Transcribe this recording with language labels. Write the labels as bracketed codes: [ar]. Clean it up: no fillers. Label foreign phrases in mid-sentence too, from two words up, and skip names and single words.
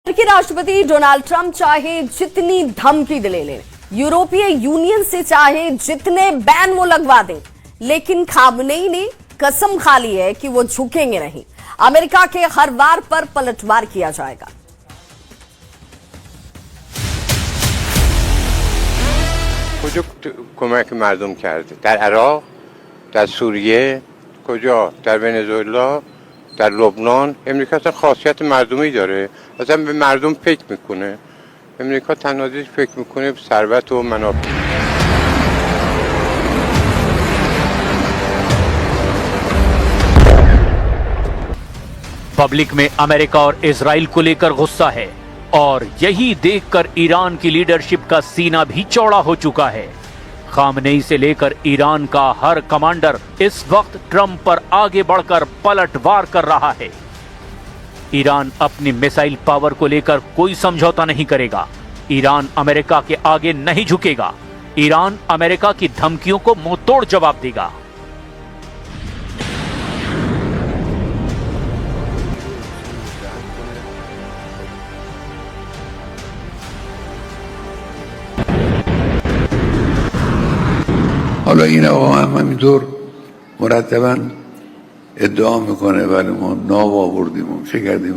[hi] अमेरिकी राष्ट्रपति डोनाल्ड ट्रंप चाहे जितनी धमकी ले लें, यूरोपीय यूनियन से चाहे जितने बैन वो लगवा दें, लेकिन खामनेई ने कसम खा ली है कि वो झुकेंगे नहीं। अमेरिका के हर वार पर पलटवार किया जाएगा। [fa] کمک مردم کرده در عراق، در سوریه، کجا؟ در ونزوئلا، در لبنان. امریکا اصلا خاصیت مردمی داره، اصلا به مردم فکر میکنه. امریکا تنها چیزی فکر میکنه به ثروت و منافع. [hi] पब्लिक में अमेरिका और इजराइल को लेकर गुस्सा है और यही देखकर ईरान की लीडरशिप का सीना भी चौड़ा हो चुका है। खामनेई से लेकर ईरान का हर कमांडर इस वक्त ट्रंप पर आगे बढ़कर पलटवार कर रहा है। ईरान अपनी मिसाइल पावर को लेकर कोई समझौता नहीं करेगा। ईरान अमेरिका के आगे नहीं झुकेगा। ईरान अमेरिका की धमकियों को मुंहतोड़ जवाब देगा। [fa] حالا این آقا هم همینطور مرتبا ادعا میکنه ولی ما ناب آوردیم و چه کردیم.